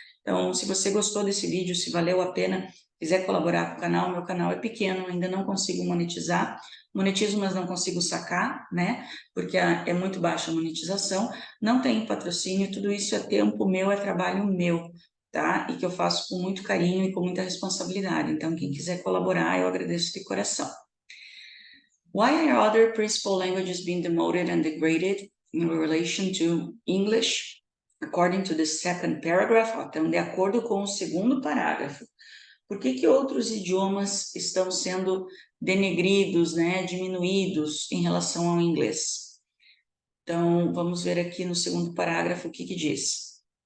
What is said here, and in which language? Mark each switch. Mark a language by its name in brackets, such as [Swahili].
[Portuguese] Então, se você gostou desse vídeo, se valeu a pena, quiser colaborar com o canal, meu canal é pequeno, ainda não consigo monetizar. Monetizo, mas não consigo sacar, né? Porque é muito baixa a monetização. Não tenho patrocínio, tudo isso é tempo meu, é trabalho meu, tá? E que eu faço com muito carinho e com muita responsabilidade. Então, quem quiser colaborar, eu agradeço de coração. [English] Why are other principal languages being demoted and degraded in relation to English? According to the second paragraph, [Portuguese] então, de acordo com o segundo parágrafo, por que outros idiomas estão sendo denegridos, né, diminuídos em relação ao inglês? Então, vamos ver aqui no segundo parágrafo o que diz.